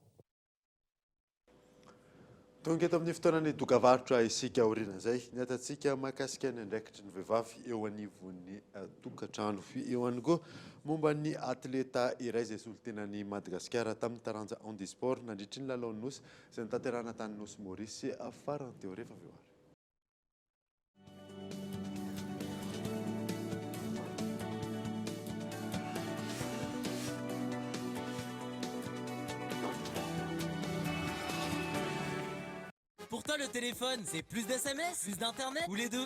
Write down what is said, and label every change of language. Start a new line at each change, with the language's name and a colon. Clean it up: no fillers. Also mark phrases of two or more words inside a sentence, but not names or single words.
Malagasy: Tonga eto amin'ny fotoanany dokavarotra isika aoriana izay, ny atantsika mahakasika ny andraikitry ny vehivavy eo anivon'ny tokantrano. Eo ihany koa momba ny atleta iray izay solontenan'ny Madagasikara tamin'ny taranja handisport nandritry ny lalaon'ny nosy izay nitanterahana tany Nosy Maurice farany teo rehefa avy eo ary.
French: Pour toi, le téléphone, c'est plus d'SMS, plus d'internet ou les deux?